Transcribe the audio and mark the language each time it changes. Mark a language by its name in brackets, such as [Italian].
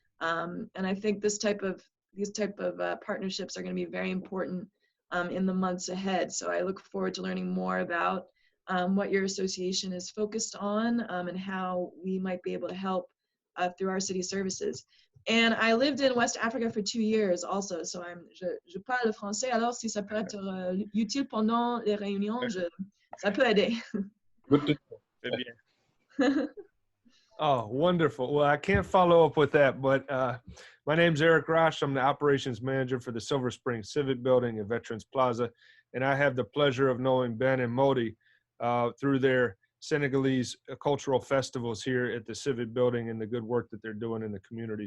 [English] And I think these type of partnerships are going to be very important in the months ahead. So I look forward to learning more about what your association is focused on and how we might be able to help through our city services. And I lived in West Africa for 2 years also, so [French] je parle français, alors si ça peut être utile pendant les réunions, ça peut aider. [English] Good to Oh, wonderful. Well, I can't follow up with that, but my name's Eric Rosh. I'm the operations manager for the Silver Spring Civic Building at Veterans Plaza, and I have the pleasure of knowing Ben and Modi through their Senegalese cultural festivals here at the Civic Building and the good work that they're doing in the community.